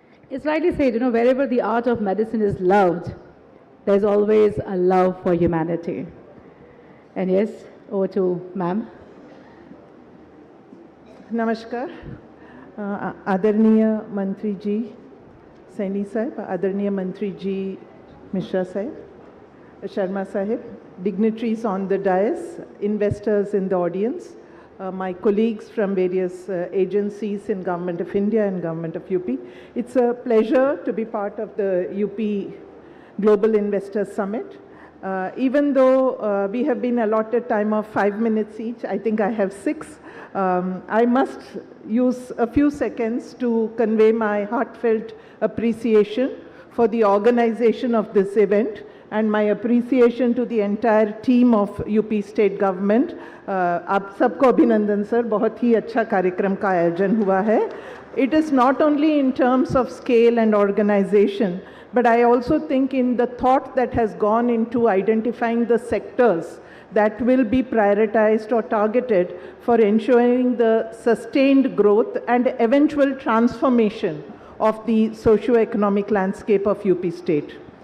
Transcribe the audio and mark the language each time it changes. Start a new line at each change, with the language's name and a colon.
English: It's rightly said, wherever the art of medicine is loved, there's always a love for humanity. And yes, over to ma'am.
Hindi: नमस्कार आदरणीय मंत्री जी सैनी साहब, आदरणीय मंत्री जी
English: Mishra Sahib, Sharma Sahib, dignitaries on the dais, investors in the audience, my colleagues from various agencies in Government of India and Government of UP. It's a pleasure to be part of the UP Global Investors Summit. Even though we have been allotted time of 5 minutes each, I think I have 6. I must use a few seconds to convey my heartfelt appreciation for the organization of this event and my appreciation to the entire team of UP State Government.
Hindi: आप सबको अभिनंदन sir, बहुत ही अच्छा कार्यक्रम का आयोजन हुआ है.
English: It is not only in terms of scale and organization, but I also think in the thought that has gone into identifying the sectors that will be prioritized or targeted for ensuring the sustained growth and eventual transformation of the socio-economic landscape of UP State.